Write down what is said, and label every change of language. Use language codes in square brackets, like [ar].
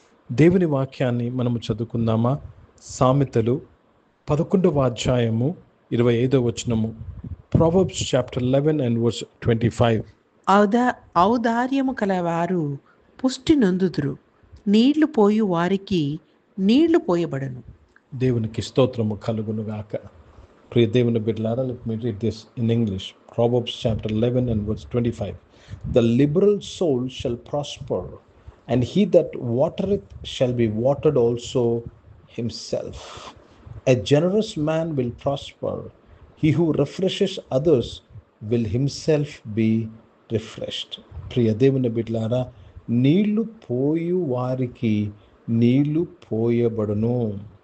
[te] దేవుని వాక్యాన్ని మనము చదువుకుందామా? సామెతలు 11వ అధ్యాయము 25వ వచనము. [en] Proverbs chapter 11 and verse 25. [te] ఔదార్యము కలవారు పుష్టి నొందుదురు, నీళ్లు పోయు వారికి నీళ్లు పోయబడను. దేవునికి స్తోత్రము కలుగునుగాక. ప్రియ దేవుని బిడ్డలారా, [en] let me read this in English. Proverbs chapter 11 and verse 25. The liberal soul shall prosper, and he that watereth shall be watered also himself. A generous man will prosper. He who refreshes others will himself be refreshed. [te] ప్రియ దేవుని బిడ్డలారా, నీళ్లు పోయు వారికి నీళ్లు పోయబడును.